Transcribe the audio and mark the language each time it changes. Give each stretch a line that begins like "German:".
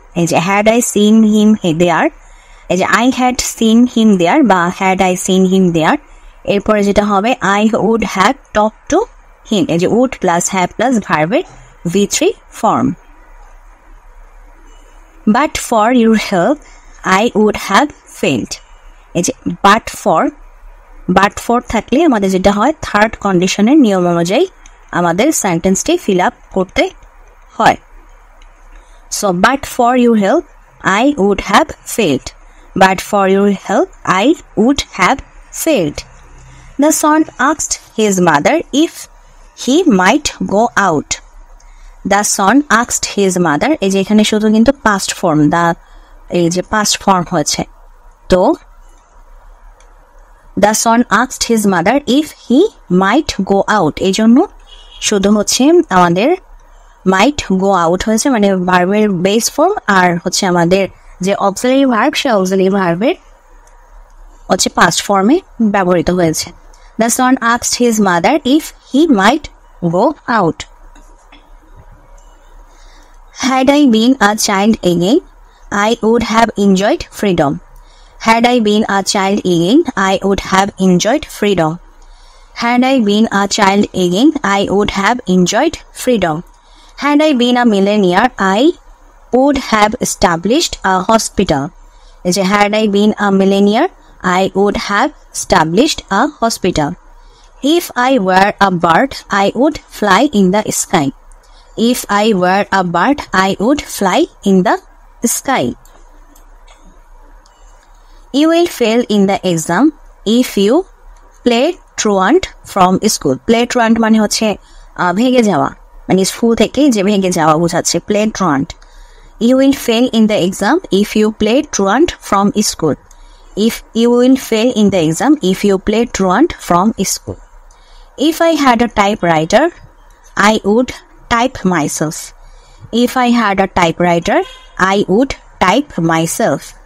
English: এই যে had I seen him there, এই যে I had seen him there বা had I seen him there,
Bangla: এরপরে যেটা হবে
English: I would have talked to him. এই যে would plus have plus ভার্বের V3 form. But for your help, I would have failed.
Bangla: এই যে but for থাকলে আমাদের যেটা হয় থার্ড কন্ডিশনের নিয়ম অনুযায়ী আমাদের সেন্টেন্সটি ফিল আপ করতে হয়।
English: So but for your help I would have failed, but for your help I would have failed. The son asked his mother if he might go out. The son asked his mother, এই যে এখানে শুধু কিন্তু past form, the এই যে past form হয়েছে, তো the son asked his mother if he might go out,
Bangla: এই জন্য শুধু হচ্ছে আমাদের মাইট গো আউট হয়েছে, মানে ভার্বের বেস ফর্ম আর হচ্ছে আমাদের যে অক্সিলারি ভার্ব, সে অক্সিলারি ভার্বের হচ্ছে পাস্ট ফর্মে ব্যবহৃত হয়েছে।
English: The son asked his mother if he might go out. Had I been a child again, I would have enjoyed freedom. Had I been a child again, I would have enjoyed freedom. Had I been a child again, I would have enjoyed freedom. Had I been a millionaire, I would have established a hospital. Had I been a millionaire, I would have established a hospital. If I were a bird, I would fly in the sky. If I were a bird, I would fly in the sky. You will fail in the exam if you play truant from school.
Bangla: Play truant মানে হচ্ছে ভেগে যাওয়া, মানে school থেকে যে ভেগে যাওয়া বোঝাচ্ছে, play truant.
English: You will fail in the exam if you play truant from school. If you will fail in the exam if you play truant from school. If I had a typewriter, I would type myself. If I had a typewriter, I would type myself.